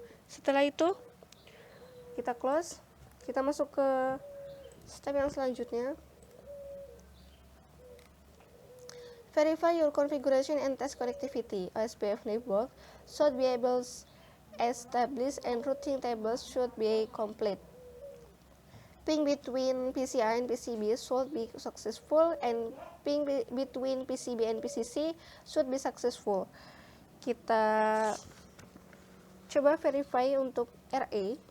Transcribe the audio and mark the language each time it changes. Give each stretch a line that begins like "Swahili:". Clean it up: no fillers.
Indonesian: Setelah itu kita close, kita masuk ke step yang selanjutnya.
English: Verify your configuration and test connectivity. OSPF network should be able established and routing tables should be complete. Ping between PCI and PCB should be successful, and ping between PCB and PCC should be successful.
Indonesian: Kita coba verify untuk RA.